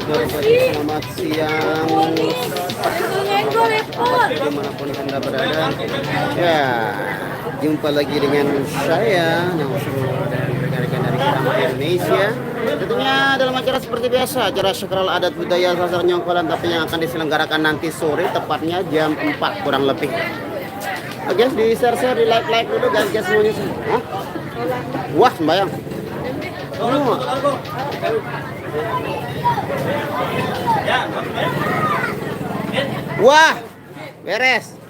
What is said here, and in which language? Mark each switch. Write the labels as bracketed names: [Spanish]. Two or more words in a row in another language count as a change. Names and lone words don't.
[Indonesian] Selamat siang dimanapun Anda berada. Ya, jumpa lagi dengan saya Nasrul dan rekan-rekan dari Kerama Indonesia. Tentunya dalam acara seperti biasa, acara sakral adat budaya Sasar Nyongkolan, tapi yang akan diselenggarakan nanti sore, tepatnya jam 4 kurang lebih. Oke, di share-share, di like dulu guys semuanya. Hah? Wah, sembayang. Oh. Wah, beres.